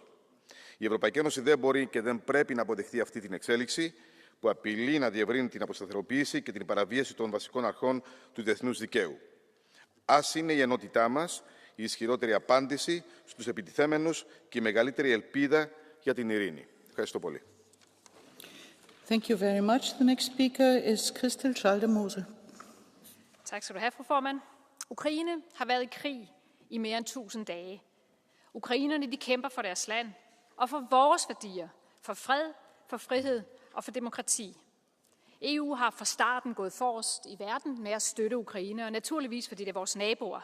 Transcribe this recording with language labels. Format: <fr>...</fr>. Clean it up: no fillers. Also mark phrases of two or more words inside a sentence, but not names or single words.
<el>Η Ευρωπαϊκή Ένωση δεν μπορεί και δεν πρέπει να αποδεχτεί αυτή την εξέλιξη, που απειλεί να διευρύνει την αποσταθεροποίηση και την παραβίαση των βασικών αρχών του διεθνούς δικαίου. Ας είναι η ενότητά μας η ισχυρότερη απάντηση στους επιτιθέμενους και η μεγαλύτερη ελπίδα για την ειρήνη. Ευχαριστώ πολύ.</el> <en>Thank you very much. The next speaker is Christel Schaldemose.</en> <da>Tak skal du have, fru formand. Ukraine har været i krig i mere end 1000 dage. Ukrainerne de kæmper for deres land og for vores værdier, for fred, for frihed og for demokrati. EU har fra starten gået forrest i verden med at støtte Ukraine, og naturligvis fordi det er vores naboer.</da>